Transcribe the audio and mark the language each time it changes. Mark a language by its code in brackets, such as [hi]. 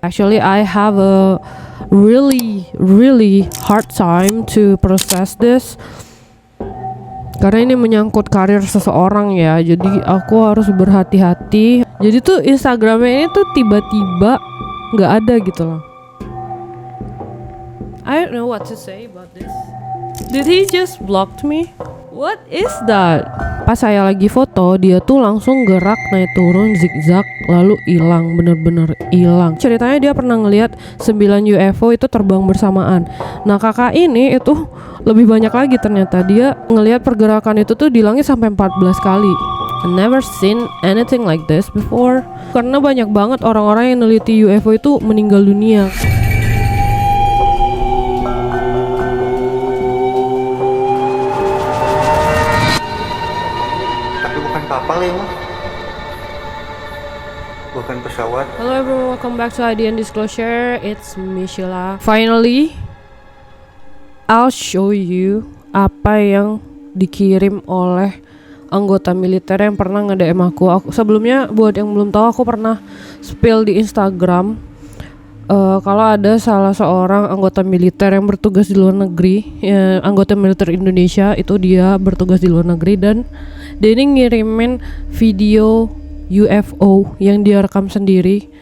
[en] Actually I have a really hard time to process this [id] karena ini menyangkut karir seseorang ya, jadi aku harus berhati-hati. Jadi tuh Instagramnya ini tuh tiba-tiba nggak ada gitu loh. [en] I don't know what to say about this. Did he just blocked me? What is that? [id] Pas saya lagi foto, dia tuh langsung gerak naik turun zigzag lalu hilang, bener-bener hilang. Ceritanya dia pernah ngelihat 9 UFO itu terbang bersamaan. Nah kakak ini itu lebih banyak lagi, ternyata dia ngelihat pergerakan itu tuh di langit sampai 14 kali. [en] I never seen anything like this before. [id] Karena banyak banget orang-orang yang neliti UFO itu meninggal dunia. Kapal ya, bukan pesawat. [en] Hello everyone, welcome back to ID and Disclosure. It's Michela. Finally, I'll show you [id] apa yang dikirim oleh anggota militer yang pernah nge-DM aku. Sebelumnya buat yang belum tahu, aku pernah spill di Instagram kalau ada salah seorang anggota militer yang bertugas di luar negeri, ya, anggota militer Indonesia itu dia bertugas di luar negeri, dan dia ini ngirimin video UFO yang dia rekam sendiri.